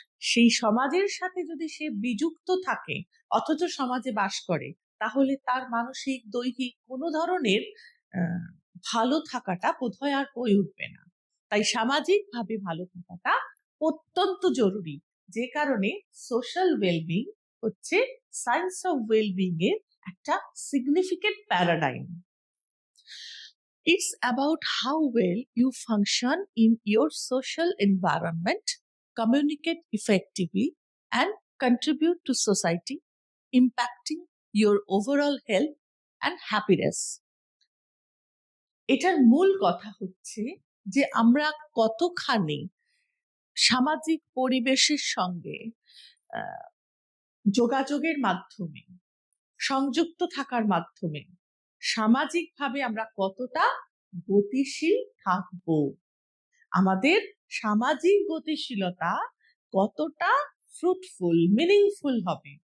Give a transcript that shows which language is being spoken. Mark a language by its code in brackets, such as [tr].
[bn] সেই সমাজের সাথে যদি সে বিযুক্ত থাকে অথচ সমাজে বাস করে, তাহলে তার মানসিক, দৈহিক কোনো ধরনের ভালো থাকাটা বোধহয় আর হয়ে উঠবে না। তাই সামাজিকভাবে ভালো থাকাটা অত্যন্ত জরুরি, যে কারণে সোশ্যাল ওয়েলবিং হচ্ছে সায়েন্স অফ ওয়েলবিং এর একটা significant paradigm. [en] It's about how well you function in your social environment, communicate effectively, and contribute to society, impacting your overall health and happiness. [bn] এটার মূল কথা হচ্ছে যে আমরা কতখানি সামাজিক পরিবেশের সঙ্গে যোগাযোগের মাধ্যমে, সংযুক্ত থাকার মাধ্যমে সামাজিকভাবে আমরা কতটা গতিশীল থাকব, আমাদের সামাজিক গতিশীলতা কতটা ফ্রুটফুল, মিনিংফুল হবে।